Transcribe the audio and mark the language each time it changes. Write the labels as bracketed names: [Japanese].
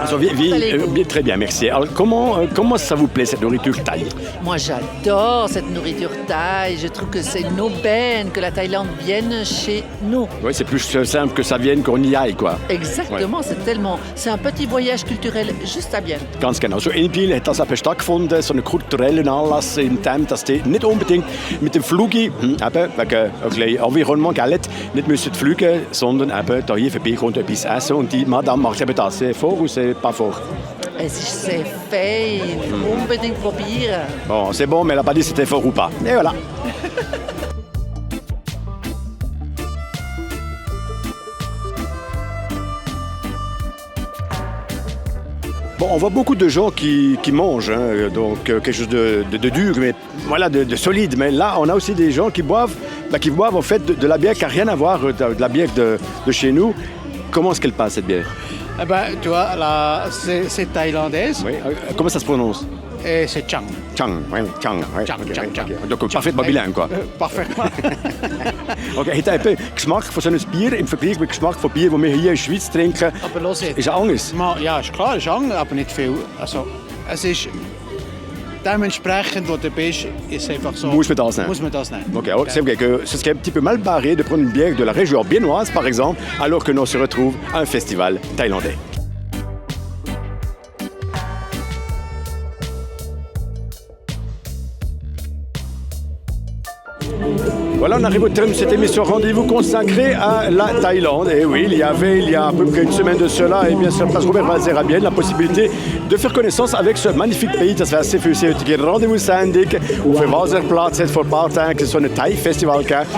[French] Also, très bien, merci. Alors, comment ça vous plaît, cette nourriture thaï? Moi, j'adore cette nourriture thaï. Je trouve que c'est une aubaine que la Thaïlande vienne chez nous. Oui, c'est plus simple que ça vienne qu'on y aille, quoi. Exactement, ouais. C'est un petit voyage culturel juste à Bienne. [German] Ganz genau. So in Biel hat das eben stattgefunden, so einen kulturellen Anlass in dem, dass die nicht unbedingt mit dem Flugi, eben wegen ein bisschen Environnement, nicht müssen fliegen, sondern eben hier vorbeikommen und etwas essen. Und die Madame macht eben das. [French] C'est fort ou c'est pas fort? [German] C'est fein, unbedingt probieren. [French] Bon, c'est bon, mais elle n'a pas dit si c'était fort ou pas. Et voilà. Bon, on voit beaucoup de gens qui mangent, hein, donc quelque chose de dur, mais voilà, de solide. Mais là, on a aussi des gens qui boivent en fait de la bière qui n'a rien à voir de la bière de chez nous. Comment est-ce qu'elle passe, cette bière? Eh ben, tu vois, là, c'est thaïlandaise. Oui. Comment ça se prononce? Et c'est Chang. Chang, oui, Chang. Oui. Chang, Okay, Chang, Chang. Donc parfaitement bilingue, quoi. Parfaitement. [German] Okay, hat ein bisschen Geschmack von so einem Bier im Vergleich mit dem Geschmack von Bier, das wir hier in der Schweiz trinken? Aber los jetzt. Ist er anders? Ja, ist klar, ist anders, aber nicht viel. Also, es ist dementsprechend, wo du bist, ist einfach so. Muss man das nehmen? Muss man das nehmen. [French] Ok, alors, c'est vrai que ce serait un petit peu mal barré de prendre une bière de la région biennoise, par exemple, alors que l'on se retrouve à un festival thaïlandais. Voilà, on arrive au terme de cette émission Rendez-vous consacrée à la Thaïlande. Et oui, il y a à peu près une semaine de cela, et bien sûr, place Robert Walzer à Bienne, la possibilité de faire connaissance avec ce magnifique pays. [German] Das wäre sehr vielfältige Rendezvous-Sendung auf dem Walzerplatz. Hat vor ein paar Tagen so ein Thai-Festival gegeben.